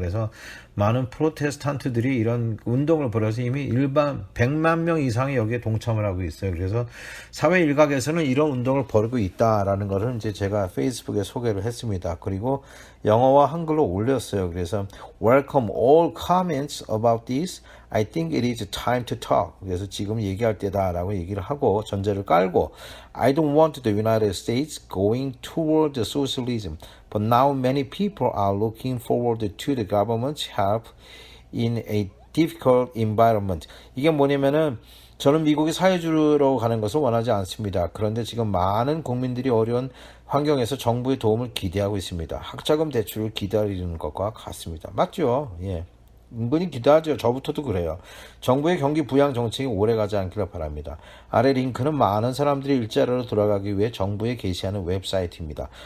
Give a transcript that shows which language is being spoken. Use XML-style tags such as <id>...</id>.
<ko>그래서 많은 프로테스탄트들이 이런 운동을 벌여서 이미 일반 100만 명 이상이 여기에 동참을 하고 있어요. 그래서 사회 일각에서는 이런 운동을 벌이고 있다라는 것을 이제 제가 페이스북에 소개를 했습니다. 그리고 영어와 한글로 올렸어요.</ko> <en>그래서 Welcome all comments about this. I think it is time to talk.</en> <ko>그래서 지금 얘기할 때다라고 얘기를 하고 전제를 깔고</ko> <en>I don't want the United States going toward socialism. But now many people are looking forward to the government's help in a difficult environment.</en> <ko>이게 뭐냐면은 저는 미국이 사회주의로 가는 것을 원하지 않습니다. 그런데 지금 많은 국민들이 어려운 환경에서 정부의 도움을 기대하고 있습니다. 학자금 대출을 기다리는 것과 같습니다. 맞죠? 예. 은근히 기대하죠. 저부터도 그래요. 정부의 경기 부양 정책이 오래가지 않기를 바랍니다. 아래 링크는 많은 사람들이 일자리로 돌아가기 위해 정부에 게시하는 웹사이트입니다.</ko>